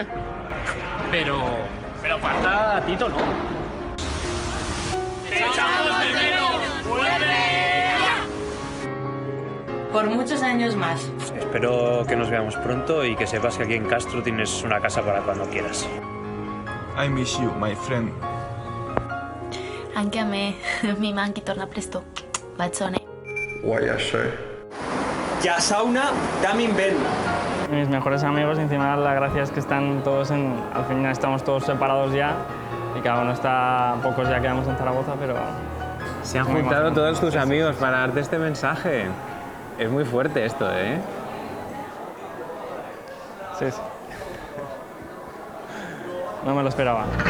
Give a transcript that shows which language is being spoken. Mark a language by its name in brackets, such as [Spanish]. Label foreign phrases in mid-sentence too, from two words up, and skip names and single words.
[Spanish] Pero falta Tito, ¿no? Por muchos años más. Espero que nos veamos pronto y que sepas que aquí en Castro tienes una casa para cuando quieras. [English] I miss you, my friend. [Italian] Anche a me, mi manchi torna presto. Bacione. Ya sauna, damin ben. [Spanish] Mis mejores amigos, encima la gracia es que están todos al final estamos todos separados ya y cada uno está, pocos ya quedamos en Zaragoza, pero... Se han juntado todos tus amigos para darte este mensaje. Es muy fuerte esto, ¿eh? Sí, sí. No me lo esperaba.